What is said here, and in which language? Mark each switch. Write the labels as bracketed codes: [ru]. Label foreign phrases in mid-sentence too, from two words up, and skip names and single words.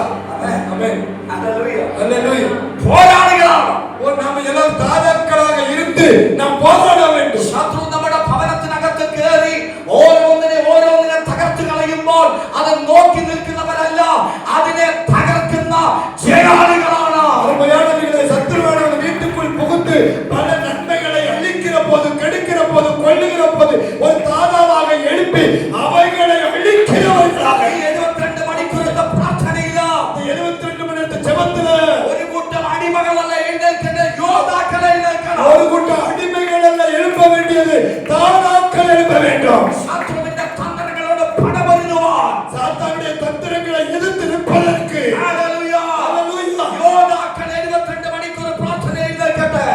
[ta] ஆமென். [ml] ഹല്ലേലൂയ. [ta] ஹல்லேலூயா. [ml] പോരാളികളാണ്. [ta] நாம எல்லாம் தாதாக்களாக இருந்து நாம் போராட வேண்டும். [ml] ശത്രു നമ്മുടെ ഭവനത്തിനകത്ത് കയറി ഓരോന്നിനെ തകർത്ത് കളയുമ്പോൾ അത് നോക്കി നിൽക്കുന്നവരല്ല, അതിനെ തകർക്കുന്ന ജയാളികളാണ്. [ta] அருமையானவர்களே, சத்துருவானவன் வீட்டுக்குள் புகுந்து பல நன்மைகளை அழிக்கிற போது, கெடுக்கிற போது, கொல்லுகிற போது ஒரு தாதாவாக எழுப்பி அவைகளை அழிக்கிறவர்களாக [ml] 72 മണിക്കൂറത്തെ പ്രാർത്ഥനയില്ല, [ta] 72 மணி நேரத்து ஜெபத்துல [ml] ഒരു കൂട്ടം അടിമകളല്ല എഴുന്നേൽക്കേണ്ട, யோதாக்கள் എഴുന്നേൽക്കണം. [ta] ஒரு கூட்டம் அடிமைகள் அல்ல எழுப்ப வேண்டியது, தாதாக்கள் எழுப்ப வேண்டும். [ml] ശത്രുവിന്റെ തന്ത്രങ്ങളോട് പടപൊരുതുവാൻ, [ta] சாத்தானுடைய தந்திரங்களை எதிர்த்து நிற்பதற்கு [ml] ഹല്ലേലൂയ, [ta] ஹல்லேலூயா. [ml] யோதாக்கள் 72 മണിക്കൂർ പ്രാർത്ഥന എഴുന്നേൽക്കട്ടെ.